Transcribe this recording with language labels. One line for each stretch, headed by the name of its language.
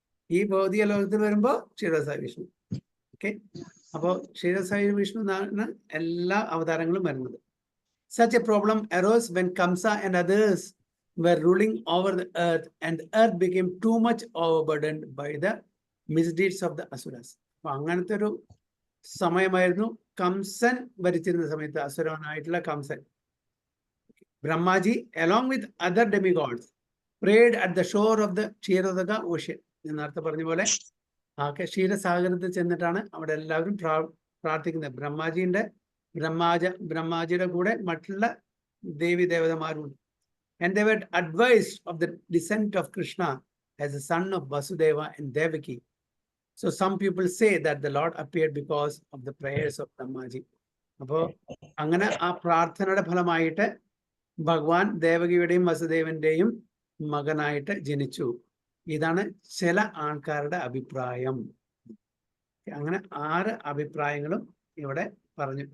Malayalam: ഈ ഭൗതിക ലോകത്തിൽ വരുമ്പോ ക്ഷീരോദസായി വിഷ്ണു. ഓക്കെ, അപ്പോൾ ക്ഷീരസായി വിഷ്ണു എന്നാണ് എല്ലാ അവതാരങ്ങളും വരുന്നത്.
English: Such a problem arose when Kamsa and others were ruling over the earth, and the earth became too much overburdened by the misdeeds of the Asuras.
Malayalam: അപ്പൊ അങ്ങനത്തെ ഒരു സമയമായിരുന്നു കംസൻ ഭരിച്ചിരുന്ന സമയത്ത്, അസുരനായിട്ടുള്ള Kamsan.
English: Brahmaji, along with other demigods, prayed at the shore of the Kshirodaka ocean.
Malayalam: ഞാൻ നേരത്തെ പറഞ്ഞ പോലെ ക്ഷീരസാഗരത്തിൽ ചെന്നിട്ടാണ് അവിടെ എല്ലാവരും പ്രാർത്ഥിക്കുന്നത്. ബ്രഹ്മാജിയുടെ കൂടെ മറ്റുള്ള ദേവി ദേവതമാരുണ്ട്.
English: And they were advised of the descent of Krishna as the son of Vasudeva and Devaki. So some people say that the Lord appeared because of the prayers of Brahmaji.
Malayalam: അപ്പോൾ അങ്ങനെ ആ പ്രാർത്ഥനയുടെ ഫലമായിട്ട് ഭഗവാൻ ദേവകിയുടെയും വസുദേവന്റെയും മകനായിട്ട് ജനിച്ചു. ഇതാണ് ചില ആൾക്കാരുടെ അഭിപ്രായം. അങ്ങനെ 6 അഭിപ്രായങ്ങളും ഇവിടെ പറഞ്ഞു.